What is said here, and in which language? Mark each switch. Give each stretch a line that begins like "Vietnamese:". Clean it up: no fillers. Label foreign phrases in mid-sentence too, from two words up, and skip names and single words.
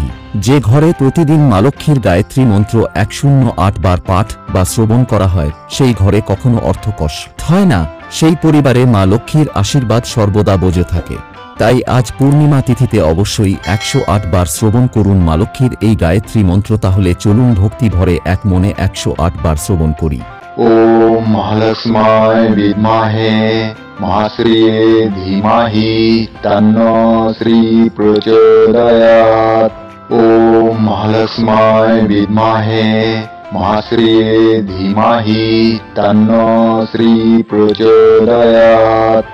Bangla: যে ঘরে প্রতিদিন মা লক্ষ্মীর গায়ত্রী মন্ত্র 108 বার পাঠ বা শ্রবণ করা হয়, সেই ঘরে কখনো অর্থকষ্ট হয় না, সেই পরিবারে মা লক্ষ্মীর আশীর্বাদ সর্বদা বজে থাকে। তাই আজ পূর্ণিমা তিথিতে অবশ্যই 108 বার শ্রবণ করুন মা লক্ষ্মীর এই গায়ত্রী মন্ত্র। তাহলে চলুন ভক্তি ভরে এক মনে 108 বার শ্রবণ করি।
Sanskrit: ओम महालक्ष्माय विद्महे महाश्रिये धीमहि तन्नो श्री प्रचोदयात्। ओम महालक्ष्माय विद्महे महाश्रिये धीमहि तन्नो श्री प्रचोदयात्।